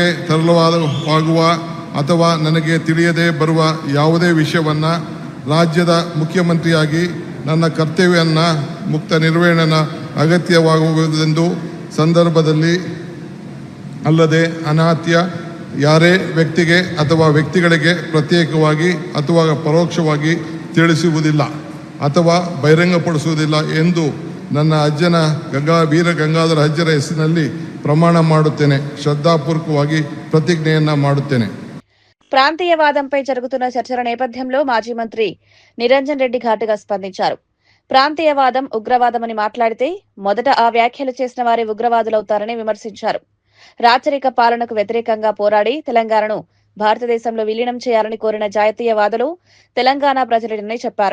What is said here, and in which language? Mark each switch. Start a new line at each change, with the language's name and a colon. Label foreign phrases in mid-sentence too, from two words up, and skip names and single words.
Kannada: ತರಲಾಗುವ ಅಥವಾ ನನಗೆ ತಿಳಿಯದೆ ಬರುವ ಯಾವುದೇ ವಿಷಯವನ್ನು ರಾಜ್ಯದ ಮುಖ್ಯಮಂತ್ರಿಯಾಗಿ ನನ್ನ ಕರ್ತವ್ಯವನ್ನು ಮುಕ್ತ ನಿರ್ವಹಣೆ ಅಗತ್ಯವಾಗುವುದೆಂದು ಸಂದರ್ಭದಲ್ಲಿ ಅಲ್ಲದೆ ಅನಾತ್ಯ ಯಾರೇ ವ್ಯಕ್ತಿಗೆ ಅಥವಾ ವ್ಯಕ್ತಿಗಳಿಗೆ ಪ್ರತ್ಯೇಕವಾಗಿ ಅಥವಾ ಪರೋಕ್ಷವಾಗಿ ತಿಳಿಸುವುದಿಲ್ಲ ಅಥವಾ ಬಹಿರಂಗಪಡಿಸುವುದಿಲ್ಲ ಎಂದು ನನ್ನ ಅಜ್ಜನ ವೀರ ಗಂಗಾಧರ ಅಜ್ಜರ ಹೆಸರಿನಲ್ಲಿ ಪ್ರಮಾಣ ಮಾಡುತ್ತೇನೆ. ಶ್ರದ್ಧಾಪೂರ್ವಕವಾಗಿ ಪ್ರತಿಜ್ಞೆಯನ್ನ ಮಾಡುತ್ತೇನೆ.
Telugu: ప్రాంతీయవాదంపై జరుగుతున్న చర్చల నేపథ్యంలో మాజీ మంత్రి నిరంజన్ రెడ్డి ఘాటుగా స్పందించారు. ప్రాంతీయవాదం ఉగ్రవాదమని మాట్లాడితే మొదట ఆ వ్యాఖ్యలు చేసిన వారే ఉగ్రవాదులవుతారని విమర్శించారు. రాచరిక పాలనకు వ్యతిరేకంగా పోరాడి తెలంగాణను భారతదేశంలో విలీనం చేయాలని కోరిన జాతీయవాదులు తెలంగాణ ప్రజలేనని చెప్పారు.